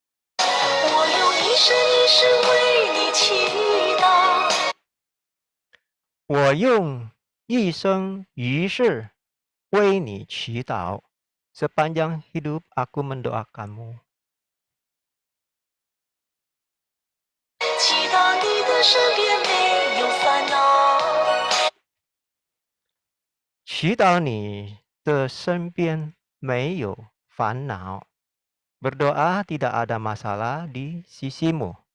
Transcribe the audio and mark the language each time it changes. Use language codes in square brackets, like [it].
[zh] 我用一生一世为你祈祷。我用一生一世为你祈祷. [id] Sepanjang hidup aku mendoakanmu. [zh] 祈祷你的身边没有烦恼。祈祷你的身边没有烦恼. [id] Berdoa tidak ada masalah di sisimu.